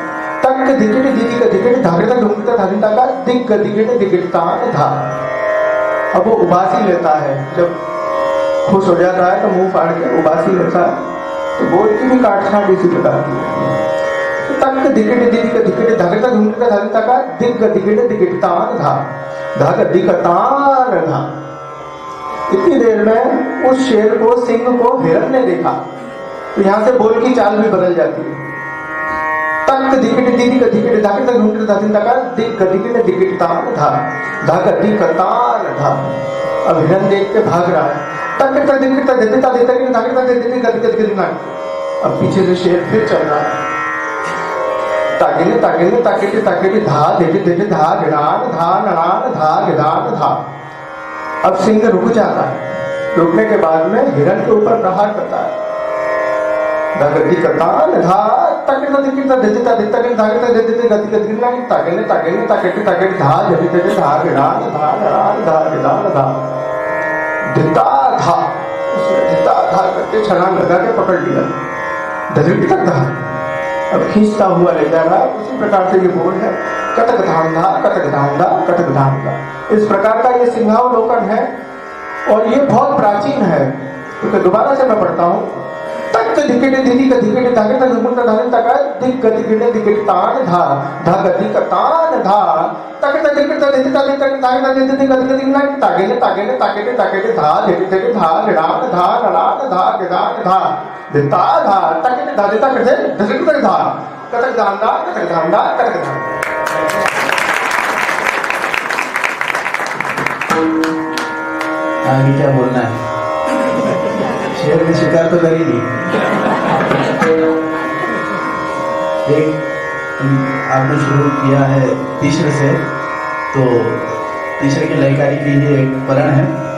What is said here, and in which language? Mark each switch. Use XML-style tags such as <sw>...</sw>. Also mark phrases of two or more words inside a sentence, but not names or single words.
<hi>तक दिखिट दीदी का दिखिट, धागता ढूंढता धागिता का दिग दिखिट दिखिटतान था। अब वो उबासी लेता है, जब खुश हो जाता है तो मुंह फाड़ के उबासी लेता है। तो बोल की भी काटछाट इसी प्रकार की है। तक दिखिट दीदी का दिखिट, धागता ढूंढता धागिता का दिग दिखिट दिखिटतान था, धाग दिखतान था। इतनी देर में उस शेर को, सिंह को हिरण ने देखा। तो यहाँ से बोल की चाल भी बदल जाती है। तक दिखिट दीदी का दिखिट, धागता ढूंढता धागिता का दिग दिखिट दिखिटतान था, धाग दिखतान था। अब हिरण देख के भाग रहा है। अब पीछे से शेर फिर चल रहा है। ताकेले ताकेले ताकेले ताकेले धा देखे देखे धा गिरान धा नड़ान धा गिरान धा। अब सिंह रुक जाता है। रुकने के बाद में हिरण के ऊपर प्रहार करता है। गति कतान धा ताकेले दिखता देता देता के ताकेले देते देते गति गति ना ताकेले ताकेले ताकेले ताकेले धा देखे देखे धा गिरान धा नड़ान धा गिरान धा। दिता था उसने दिता था करके छलांग लगा के पकड़ लिया। धजड़ी तक था। अब खींचता हुआ ले जा रहा है। उसी प्रकार से ये बोल है कटक धांधा कटक धांधा कटक धांधा। इस प्रकार का ये सिंहावलोकन है और ये बहुत प्राचीन है। तो दोबारा से मैं पढ़ता हूँ। तक दिकेटे दिली का दिकेटे धागे तक मुंडा धागे तक दिक गति गिने दिकेटे तान धा धा गति का तान धा तक तक दिकेटे देते तक तक धागे तक देते गति गति ना तागेले तागेले ताकेटे ताकेटे धा देते देते धा गिरान धा नड़ान धा गिरान धा दिता धा ताकेटे धा देता करते धसक तक धा कटक धांधा कटक धांधा कटक धांधा। आगे क्या बोलना है? शेर ने शिकार तो कर ही ली। एक आपने शुरू किया है तीसरे से, तो तीसरे की लयकारी की ये एक परण है।</hi>